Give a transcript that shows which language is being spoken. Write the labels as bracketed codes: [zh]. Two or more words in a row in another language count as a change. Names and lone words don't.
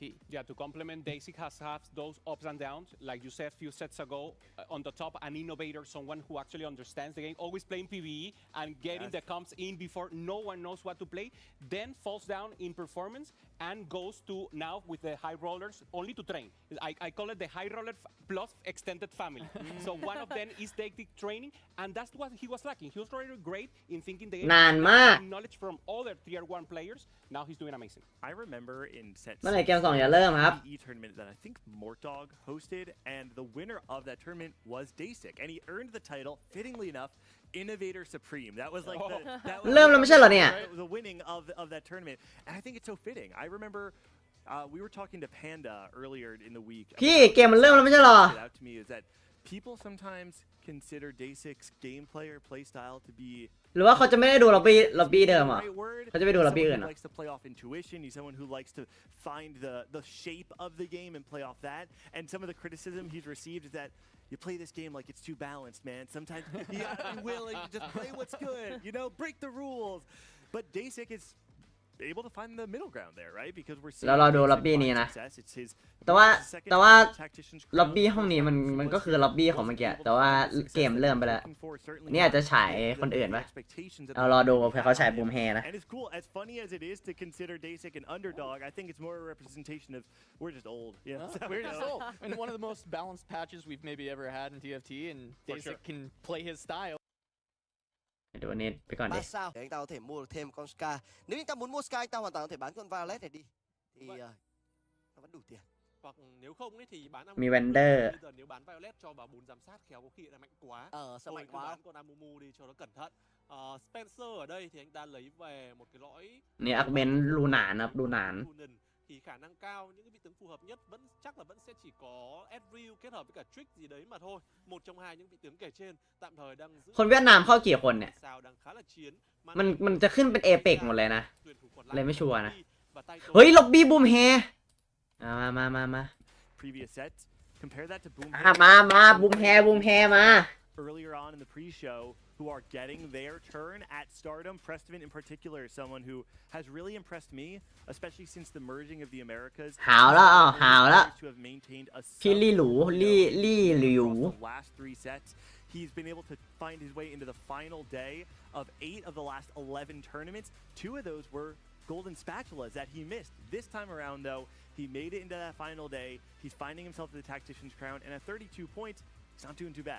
[en] Yeah, to complement, Day6 has had those ups and downs. Like you said a few sets ago, on the top, an innovator, someone who actually understands the game, always playing PvE and getting the comps in before no one knows what to play, then falls down in performance and goes to now with the high rollers only to train. I call it the high roller plus extended family. So one of them is tactic training, and that's what he was lacking. He was already great in thinking the game, [th] นานมาก [en] knowledge from other tier 1 players. Now he's doing amazing. I remember in set [th] เมื่อไหร่เกม 2 จะเริ่มครับ [en] PvE tournament that I think Mortdog hosted, and the winner of that tournament was Day6, and he earned the title, fittingly enough, Innovator Supreme. That was like that was [th] เริ่มแล้วไม่ใช่เหรอเนี่ย [en] the winning of that tournament, and I think it's so fitting. I remember we were talking to Panda earlier in the week. [th] พี่เกมมันเริ่มแล้วไม่ใช่เหรอ [en] Stood out to me is that people sometimes consider Day6 gameplay or playstyle to be [th] หรือว่าเขาจะไม่ได้ดูล็อบบี้เดิมอ่ะ เขาจะไปดูล็อบบี้อื่น [en] someone [th] อ่ะ [en] who likes to play off intuition. He's someone who likes to find the shape of the game and play off that. And some of the criticism he's received is that you play this game like it's too balanced, man. Sometimes you gotta be willing to just play what's good, break the rules. But Day6 is able to find the middle ground there, right? Because we're seeing [th] แล้วเราดูล็อบบี้นี้นะ [en] success. It's his [th] แต่ว่า [en] second [th] แต่ว่า [en] Tactician's [th] ล็อบบี้ [en] crown. [th] ห้องนี้มันก็คือล็อบบี้ของเมื่อกี้แต่ว่าเกมเริ่มไปแล้ว นี่อาจจะฉายคนอื่นปะเรารอดูเผื่อเขาฉายบูมแฮนะ [en] And it's cool, as funny as it is to consider Day6 an underdog, I think it's more a representation of we're just old. We're just old. And one of the most balanced patches we've maybe ever had in TFT, and Day6 can play his style. [th] ดูอันนี้ไปก่อนดิ 3 [vi] sao để anh ta có thể mua được thêm con Sky. Nếu anh ta muốn mua Sky, anh ta hoàn toàn có thể bán con Violet này đi. Thì nó vẫn đủ tiền. Hoặc nếu không ấy thì bán [th] มี Wander [vi] bây giờ nếu bán Violet cho vào 4 giám sát khéo có khi là mạnh quá. Sao mạnh quá. Bán con Amumu đi cho nó cẩn thận. Spencer ở đây thì anh ta lấy về một cái lõi [th] นี่อักเบนลูนานครับลูนาน [vi] Lunan. Thì khả năng cao những cái vị tướng phù hợp nhất chắc là vẫn sẽ chỉ có Ezreal kết hợp với cả Trick gì đấy mà thôi. Một trong hai những vị tướng kể trên tạm thời đang giữ [th] คนเวียดนามเข้ากี่คนเนี่ย [vi] sao đang khá là chiến. [th] มันจะขึ้นเป็นเอเปกหมดเลยนะ [vi] Tuyển thủ còn [th] เลยไม่ชัวร์นะ [vi] và tay [th] เฮ้ยล็อบบี้บูมแฮมา [en] Previous sets, compare that to Boom [th] มาบูมแฮมา [en] earlier on in the pre-show, who are getting their turn at Stardom. Preston in particular is someone who has really impressed me, especially since the merging of the Americas. [th] หาวแล้ว [en] To have maintained a [th] พี่ลี่หลูลี่หลิว [en] the last 3 sets. He's been able to find his way into the final day of 8 of the last 11 tournaments. 2 of those were golden spatulas that he missed. This time around, though, he made it into that final day. He's finding himself to the Tactician's crown, and at 32 points, he's not doing too bad.